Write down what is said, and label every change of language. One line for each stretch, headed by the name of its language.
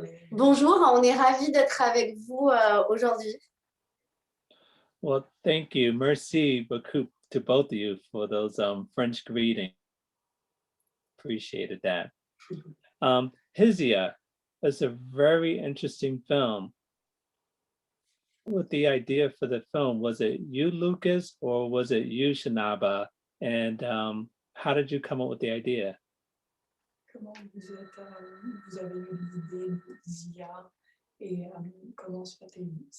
French: Bonjour, on est ravis d'être avec vous aujourd'hui.
English: Well, thank you.
French: Merci beaucoup
English: to both of you for those French greetings. Appreciated that. HIZIA is a very interesting film. What the idea for the film? Was it you, Lucas, or was it you, Shanaba? And how did you come up with the idea?
French: Comment vous avez eu l'idée d'HIZIA et comment se fait-il?